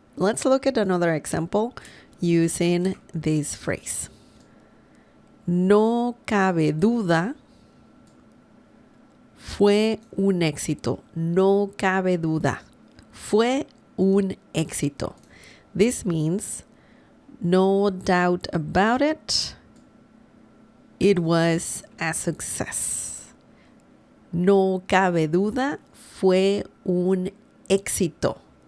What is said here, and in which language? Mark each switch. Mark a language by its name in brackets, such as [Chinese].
[English] Let's look at another example using this phrase. [Spanish] No cabe duda fue un éxito. No cabe duda. Fue un éxito. [English] This means no doubt about it. It was a success. [Spanish] No cabe duda fue un éxito.